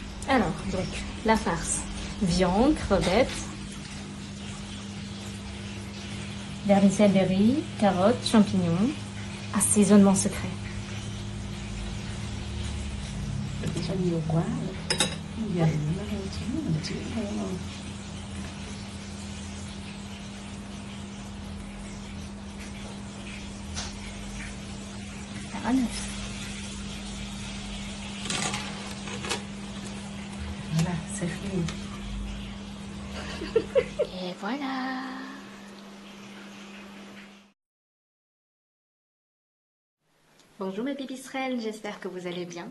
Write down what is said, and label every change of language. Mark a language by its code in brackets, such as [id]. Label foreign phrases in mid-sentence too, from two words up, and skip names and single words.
[fr] Alors, donc, la farce. Viande, crevettes, vermicelle de riz, carottes, champignons, assaisonnement secret. [vi] Cho nhiều quá, dần nó hơi chín mình chịu thôi không? Đã này. [fr] Voilà, c'est fini. Et voilà. Bonjour mes pipistrelles, j'espère que vous allez bien.